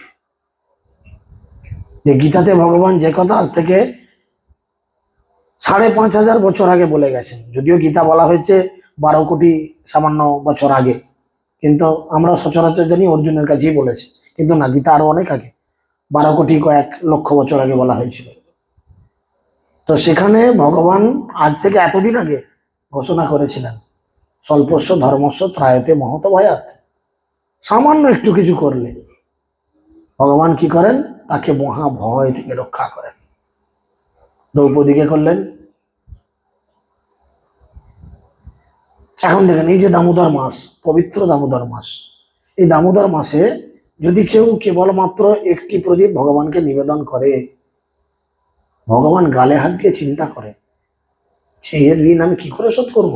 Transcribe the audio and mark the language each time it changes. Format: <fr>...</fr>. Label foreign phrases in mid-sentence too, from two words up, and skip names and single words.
<bn>যে গীতাতে ভগবান যে কথা আজ থেকে 5,500 বছর আগে বলে গেছেন, যদিও গীতা বলা হয়েছে 12 কোটি সামান্য বছর আগে, কিন্তু আমরা সচরাচর জানি অর্জুনের কাছেই বলেছে, কিন্তু না, গীতা আরো অনেক আগে, 12 কোটি কয়েক লক্ষ বছর আগে বলা হয়েছিল। তো সেখানে ভগবান আজ থেকে এতদিন আগে ঘোষণা করেছিলেন,</bn> <sa>স্বল্পস্য ধর্মস্য ত্রায়তে মহত ভয়াৎ।</sa> <bn>সামান্য একটু কিছু করলে ভগবান কি করেন? তাকে মহা ভয় থেকে রক্ষা করেন। দ্রৌপদীকে করলেন। এখন দেখেন, এই যে দামোদর মাস, পবিত্র দামোদর মাস, এই দামোদর মাসে যদি কেউ কেবলমাত্র একটি প্রদীপ ভগবানকে নিবেদন করে, ভগবান গালে হাত দিয়ে চিন্তা করে, এর ঋণ আমি কি করে শোধ করবো?</bn>